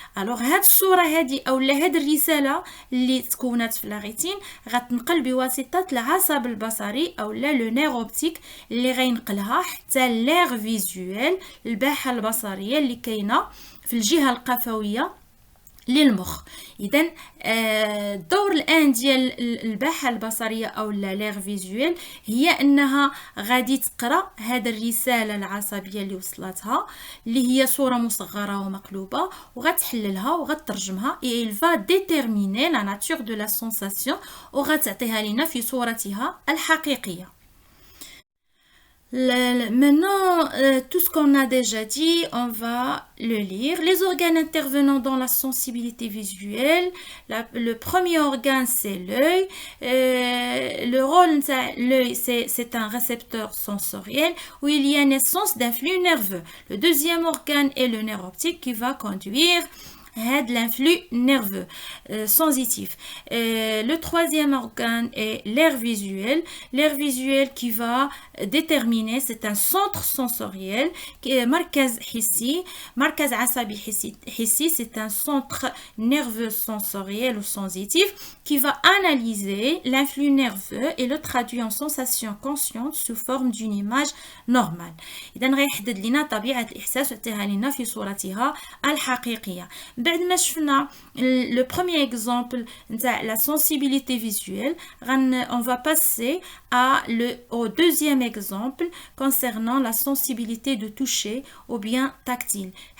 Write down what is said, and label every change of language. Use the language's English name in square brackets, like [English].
[Arabic] alors هاد الصوره هذه او هاد الرساله اللي تكونت في لاغيتين غتنقل بواسطه العصب البصري او [French] لو نير اوبتيك [Arabic] اللي غينقلها حتى لير فيزوال، الباحه البصريه اللي كاينه في الجهه القفويه للمخ. اذا الدور الان ديال الباحه البصريه او لير فيزوال هي انها غادي تقرا هاد الرساله العصبيه اللي وصلتها اللي هي صوره مصغره ومقلوبه وغتحللها وغترجمها. [French] et il va déterminer la nature de la sensation [Arabic] وغتعطيها لنا في صورتها الحقيقيه. [French] Maintenant, tout ce qu'on a déjà dit, on va le lire. Les organes intervenant dans la sensibilité visuelle. Le premier organe, c'est l'œil. Le rôle de l'œil, c'est un récepteur sensoriel où il y a naissance d'un flux nerveux. Le deuxième organe est le nerf optique qui va conduire l'influx nerveux sensitif. Le troisième organe est l'air visuel qui va déterminer, c'est un centre sensoriel qui est [Arabic] markaz hissi, markaz asabi hissi, [French] c'est un centre nerveux sensoriel ou sensitif qui va analyser l'influx nerveux et le traduire en sensation consciente sous forme d'une image normale. [Arabic] إذا غيحدد لنا طبيعة الإحساس ويعطيها لنا في صورتها الحقيقية. بعد ما شفنا [French] le premier exemple نتاع la sensibilité visuelle, on va passer au deuxième exemple concernant la sensibilité de toucher ou bien tactile.